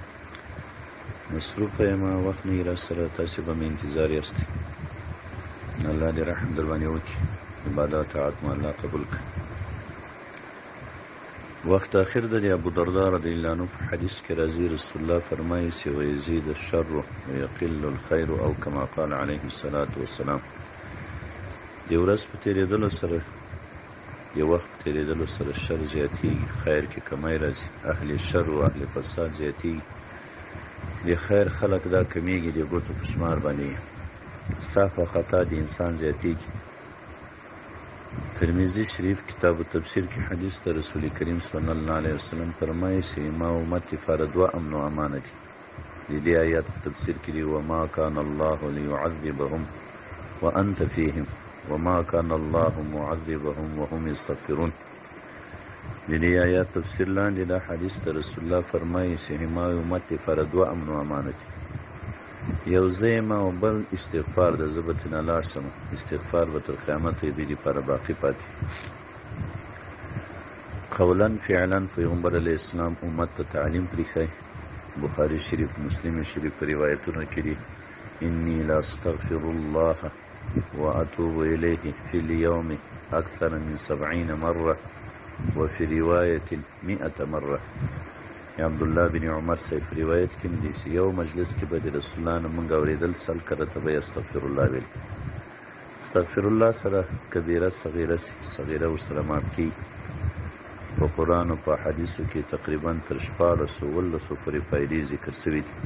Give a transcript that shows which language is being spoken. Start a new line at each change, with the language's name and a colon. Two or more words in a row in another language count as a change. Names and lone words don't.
Pashto: مصروفه یمه، وخت نه وي را سره، تاسې به مې انتظار یاستئ. الله دې رحم در باندې وکړي، عبادات طاعت مو الله قبول کړي. وقت آخر ده. ابو درداء
Arabic: رضی الله عنه
Pashto: په حدیث کې راځي، رسول الله فرمایي چې
Arabic: ويزيد الشر ويقل الخير،
Pashto: او
Arabic: كما قال عليه الصلاة والسلام.
Pashto: د ورځ په تېرېدلو سره، د وخت په تېرېدلو سره شر زیاتېږي، خیر کې کمی راځي. اهل شر او اهل فساد زیاتېږي، د خیر خلق دا کمیږي، د ګوتو په شمار باندې صاف خطا د انسان زیاتېږي. ترمذی شریف کتاب التفسیر کې حدیث ته رسول کریم
Arabic: صلی الله علیه وسلم
Pashto: فرمایي چې ما امت لپاره دوه امن او امانه دي. د دې آیات په تفسیر کې دی
Arabic: وما کان الله ليعذبهم وانت فيهم وما کان الله معذبهم وهم يستغفرون.
Pashto: د دې آیات تفسیر لاندې دا حدیث ته رسول الله فرمایي چې ما امت لپاره دوه امن او امانه دي. یو زیمه او بل استغفار د زبتنا لاړ سم. استغفار به تر قیامت د دې لپاره باقی پاتې.
Arabic: قولا فعلا
Pashto: پیغمبر علیه السلام امت ته تعلیم پرېښی.
Arabic: بخاری شریف، مسلم شریف
Pashto: په روایتونو کې دي
Arabic: انی لا استغفر الله واتوب الیه فی اليوم اکثر من 70 مره وفي روايه 100 مره.
Pashto: عبدالله بن عمر صاحب روایت کې دي چې یو مجلس کې به د رسول الله نه مونږ اورېدل، سل کرته به
Arabic: استغفر الله
Pashto: ویل.
Arabic: استغفر الله
Pashto: سره کبیره صغیره ورسره معاف کېږي. په قرآن او په حدیثو کې تقریبا تر 1400 پورې فایدې ذکر شوي دي.